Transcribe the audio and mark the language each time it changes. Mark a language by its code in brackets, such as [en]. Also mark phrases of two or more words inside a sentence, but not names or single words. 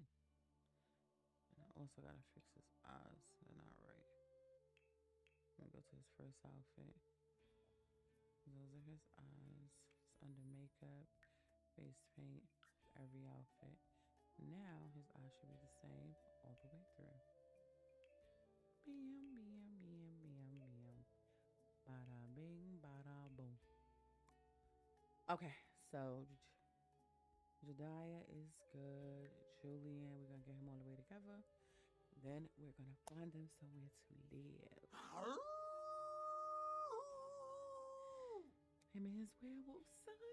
[en] And I also gotta fix his eyes. They're not right. I'm gonna go to his first outfit. Those are his eyes. It's under makeup, face paint, every outfit. Now his eyes should be the same all the way through. Bam, bam, bam, bam, bam. Bada bing, bada boom. Okay, so Jediah is good. Julian, we're gonna get him all the way together. Then we're gonna find them somewhere to live. Him and his werewolf son.